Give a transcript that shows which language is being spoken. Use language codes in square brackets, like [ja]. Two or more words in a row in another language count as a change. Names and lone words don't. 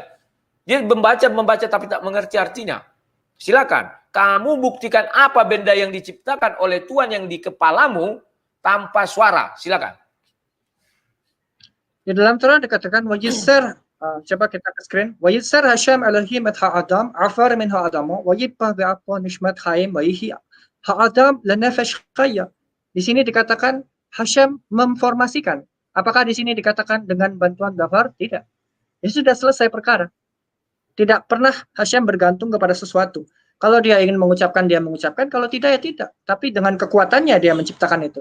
[id] Dia membaca tapi tak mengerti artinya. Silakan, kamu buktikan apa benda yang diciptakan oleh Tuhan yang di kepalamu tanpa suara. Silakan. Di dalam Torah dikatakan wajisar, coba kita ke screen. [he] וייצר השם אלהים את האדם עפר מן האדמה ויפח באפיו נשמת חיים ויהי האדם לנפש חיה. [id] Di sini dikatakan Hashem memformasikan. Apakah di sini dikatakan dengan bantuan dafar? Tidak. Ini sudah selesai perkara. Tidak pernah Hashem bergantung kepada sesuatu. Kalau dia ingin mengucapkan, dia mengucapkan. Kalau tidak, ya tidak. Tapi dengan kekuatannya dia menciptakan itu.